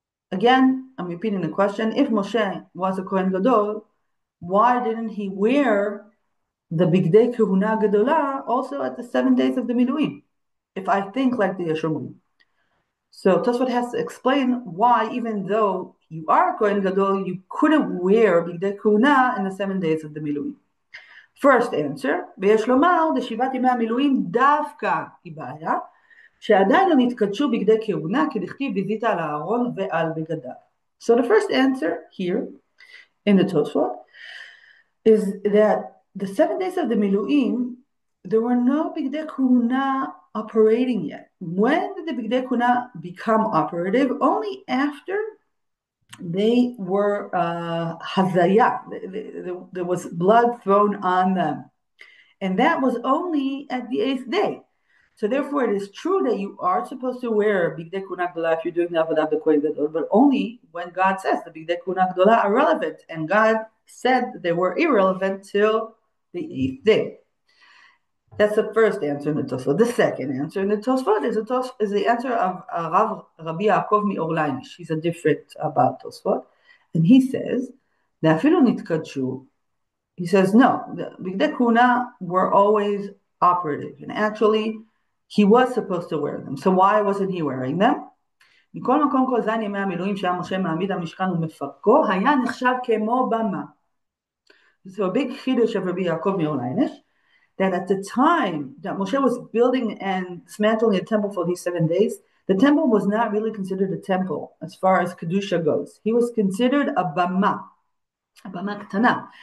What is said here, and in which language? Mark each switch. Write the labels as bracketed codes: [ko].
[en] Again, I'm repeating the question. If Moshe was a Kohen Gadol, why didn't he wear the Bigdei Kehuna Gedola also at the 7 days of the Miluim? If I think like the Yeshomrim. So Tosfot has to explain why, even though you are Kohen Gadol, you couldn't wear Bigdei Kehuna in the 7 days of the Miluim. First answer, [he] ויש לומר, דשיבת ימי המילואים דווקא היא בעיה, שעדיין לא נתקדשו בגדי כהונה, כדכתיב ויזית על אהרון ועל בגדיו. [en] So the first answer here in the Tosfot is that the 7 days of the Miluim, there were no Bigdei Kehuna operating yet. When did the Bigdei Kehuna become operative? Only after they were hazaya. There was blood thrown on them. And that was only at the 8th day. So therefore, it is true that you are supposed to wear Bigdei Kehuna Gdola if you're doing the Avodah of the Kohen Gadol, but only when God says the Bigdei Kehuna Gdola are relevant. And God said they were irrelevant till the 8th day. That's the first answer in the Tosfot. The second answer in the Tosfot is the answer of Rabbi Yaakov Mi'orlainish. He's a different about Tosfot. And he says, he says, no, the Bigdei Kehuna were always operative. And actually, he was supposed to wear them. So why wasn't he wearing them? [he] מכל מקום כל זין ימי המילואים שהיה משה מעמיד המשכן ומפרקו, היה נחשב כמו במה. [en] So a big chiddush of Rabbi Yaakov Mi'orlainish, that at the time that Moshe was building and dismantling the temple for these 7 days, the temple was not really considered a temple as far as Kedusha goes. He was considered a bama ktana.